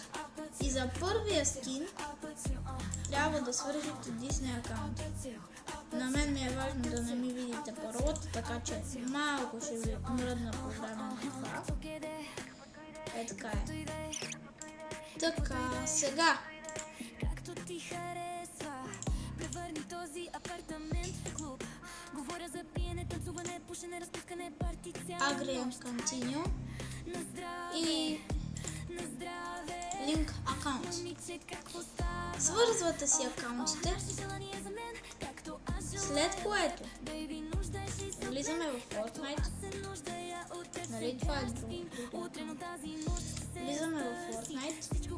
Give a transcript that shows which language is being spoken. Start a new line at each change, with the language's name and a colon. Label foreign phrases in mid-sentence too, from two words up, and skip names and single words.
Bulgarian: И за първия скин трябва да свържете Disney акаунт. На мен ми е важно да не ми видите паролата, така че малко ще ви мръдна програма на това. Е така е. Така, сега.
English: Agree and continue.
Bulgarian: И link акаунт. Свързвате си акаунтите, след което влизаме в Fortnite. Нали това е друго. Влизаме в Fortnite.